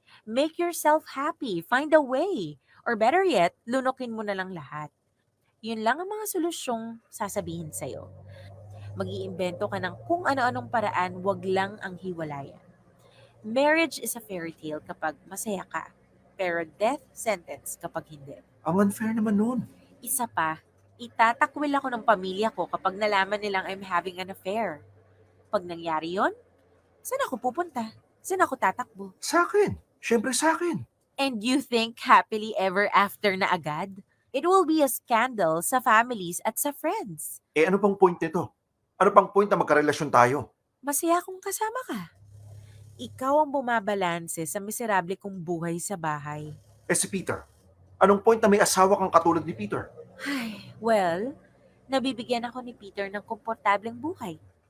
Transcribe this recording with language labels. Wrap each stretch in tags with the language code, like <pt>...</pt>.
<en>Make yourself happy, find a way.</en> <tl>Or better yet, lunukin mo na lang lahat. Yun lang ang mga solusyong sasabihin sa'yo. Mag-iimbento ka ng kung ano-anong paraan, wag lang ang hiwalayan.</tl> <en>Marriage is a fairy tale</en> <tl>kapag masaya ka, pero</tl> <en>death sentence</en> <tl>kapag hindi. Ang unfair naman nun. Isa pa, itatakwil ako ng pamilya ko kapag nalaman nilang</tl> <en>I'm having an affair.</en> <tl>Pag nangyari yon, saan ako pupunta? Saan ako tatakbo? Sa akin. Siyempre sa akin.</tl> <en>And you think happily ever after</en> <tl>na agad?</tl> <en>It will be a scandal sa families at sa friends.</en> <tl>Ano pang point nito? Ano pang point na magkarelasyon tayo? Masaya kung kasama ka. Ikaw ang bumabalanse sa miserable kong buhay sa bahay. Si Peter, anong point na may asawa kang katulad ni Peter? Well, nabibigyan ako ni Peter ng komportableng buhay.</tl>